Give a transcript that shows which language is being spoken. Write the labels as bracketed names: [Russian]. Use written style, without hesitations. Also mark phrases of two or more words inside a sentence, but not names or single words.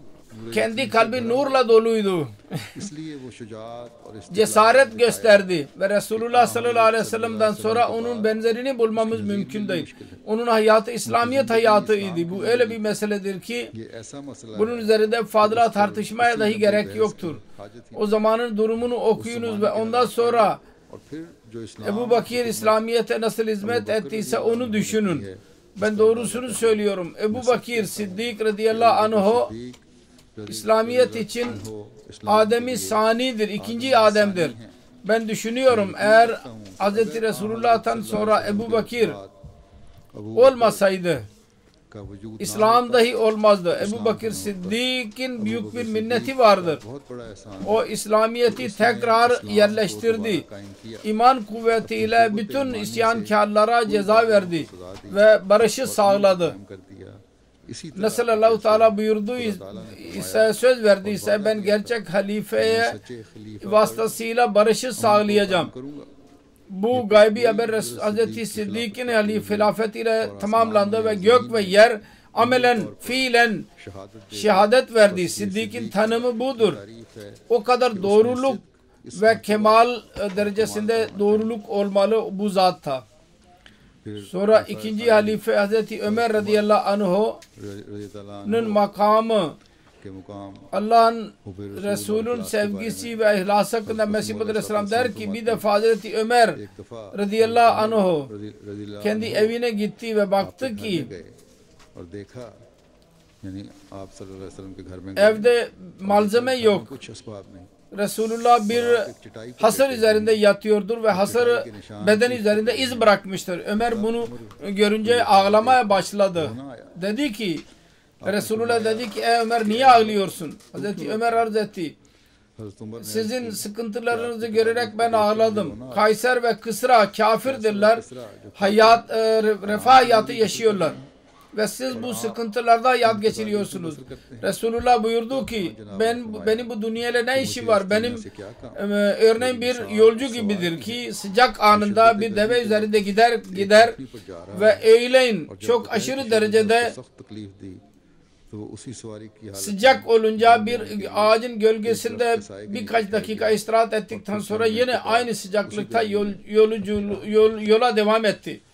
[Turkish] kendi kalbi nurla doluydu. [Urdu] इसलिए वो शुजाअत और इस्तिकलाल [Turkish] Cesaret gösterdi ve Resulullah [Arabic] صلى الله عليه وسلم'den [Turkish] sonra onun benzerini bulmamız mümkün değil. Onun hayatı İslamiyet hayatıydı. Bu öyle bir meseledir ki [Urdu] ये ऐसा मसला [Turkish] bunun üzerinde fazla tartışmaya dahi gerek yoktur. O zamanın durumunu okuyunuz ve ondan sonra [Urdu] और फिर जो इस्लाम [Turkish] Ebu Bakir İslamiyet'e nasıl hizmet ettiyse onu düşünün. Ben doğrusunu söylüyorum. Ebu Bakir Siddik [Arabic] رضي الله عنه [Turkish] İslamiyet için Adem-i Sani'dir. İkinci Adem'dir. Ben düşünüyorum eğer Hz. Resulullah'tan sonra Ebu Bakir olmasaydı [Urdu] का वजूद [Turkish] İslam dahi olmazdı. Ebu Bakir Siddiq'in büyük bir minneti vardır. [Urdu] बहुत बड़ा एहसान [Turkish] O İslamiyet'i tekrar yerleştirdi. İman kuvvetiyle bütün isyankarlara ceza verdi ve barışı sağladı. [Urdu] कर दिया इसी तरह [Turkish] Nasıl Allah-u Teala buyurdu ise söz verdiyse ben gerçek halifeye [Urdu] सच्चे खलीफा [Turkish] vasıtasıyla barışı sağlayacağım. [Urdu] करूंगा [Turkish] Bu gaybi haber Hz. Sıddık'ın hilafetiyle tamamlandı ve gök ve yer amelen, fiilen [Urdu] शहादत [Turkish] şehadet verdi. Sıddık'ın tanımı budur. [Urdu] तारीफ है [Turkish] O kadar doğruluk ve kemal derecesinde doğruluk olmalı bu zatta. [Urdu] फिर [Turkish] Sonra ikinci halife Hz. Ömer [Arabic] رضي الله عنه'ın رضي الله [Turkish] makamı [Urdu] के मुकाम [Turkish] Allah'ın Resul'ün sevgisi ve ihlası hakkında Mesih Muhammed Aleyhisselam der ki bir defa Hazreti Ömer [Urdu] एक दफा [Arabic] رضي الله عنه رضي الله [Turkish] kendi evine gitti ve baktı ki [Urdu] गए और देखा यानी आप [Arabic] صلى الله عليه وسلم [Urdu] के घर में [Turkish] evde malzeme yok. [Urdu] कुछ असबाब नहीं [Turkish] Resulullah bir hasır üzerinde yatıyordur ve hasır beden üzerinde iz bırakmıştır. Ömer bunu görünce ağlamaya başladı. Dedi ki Resulullah dedi ki ey Ömer niye ağlıyorsun? Hazreti Ömer arz etti. [Urdu] हज़रत उमर ने [Turkish] Sizin sıkıntılarınızı görerek ben ağladım. Kayser ve Kısra kafirdirler. Refah hayatı yaşıyorlar. Ve siz bu sıkıntılarda hayat geçiriyorsunuz. Resulullah buyurdu ki benim bu dünyayla ne işim var? Benim örneğin bir yolcu gibidir ki sıcak anında bir deve üzerinde gider ve öğleyin çok aşırı derecede sıcak olunca bir ağacın gölgesinde birkaç dakika istirahat ettikten sonra yine aynı sıcaklıkta yola devam etti.